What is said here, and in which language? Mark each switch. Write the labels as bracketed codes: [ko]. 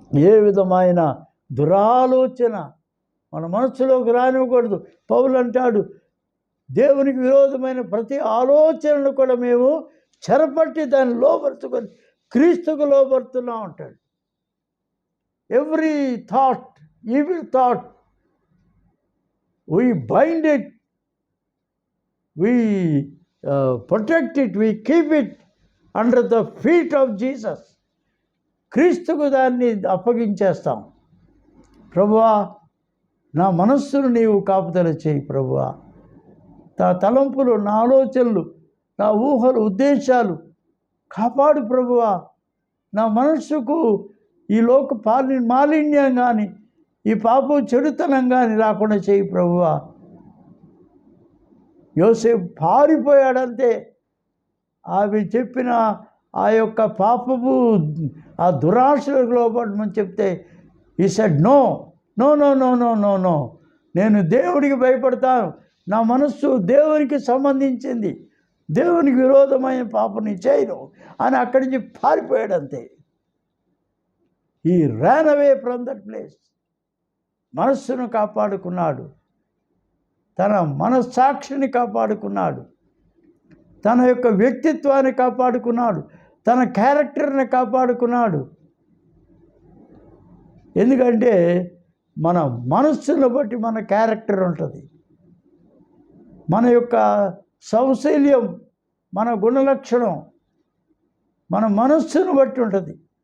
[te] ఏ విధమైన దురాలోచన మన మనస్సులోకి రానివ్వకూడదు. పౌలు అంటాడు, దేవునికి విరోధమైన ప్రతి ఆలోచనను కూడా మేము చెరపట్టి దాన్ని లోపరుచుకొని క్రీస్తుకు లోపరుతున్నాం అంటాడు. [en] Every thought, evil thought, we bind it, we protect it, we keep it under the feet of Jesus. [te] క్రీస్తుకు దాన్ని అప్పగించేస్తాం. ప్రభువా, నా మనస్సును నీవు కాపుదల చేయి ప్రభువా, నా తలంపులు, నా ఆలోచనలు, నా ఊహలు, ఉద్దేశాలు కాపాడు ప్రభువా. నా మనస్సుకు ఈ లోక మాలిన్యం కానీ, ఈ పాపం చెడుతనం కానీ రాకుండా చేయి ప్రభువా. యోసేపు పారిపోయాడంతే. ఆమె చెప్పిన ఆ యొక్క పాపము, ఆ దురాశలకు లోపడమని చెప్తే [en] he said no no [te] no no no no no, నేను దేవుడికి భయపడతాను, నా మనస్సు దేవునికి సంబంధించింది, దేవునికి విరోధమైన పాపని చేయను అని అక్కడి నుంచి పారిపోయాడంతే. [en] He ran away from that place. [te] మనస్సును కాపాడుకున్నాడు, తన మనస్సాక్షిని కాపాడుకున్నాడు, తన యొక్క వ్యక్తిత్వాన్ని కాపాడుకున్నాడు, తన క్యారెక్టర్ని కాపాడుకున్నాడు. ఎందుకంటే మన మనస్సును బట్టి మన క్యారెక్టర్ ఉంటుంది, మన యొక్క సౌశల్యం, మన గుణలక్షణం మన మనస్సును బట్టి ఉంటుంది.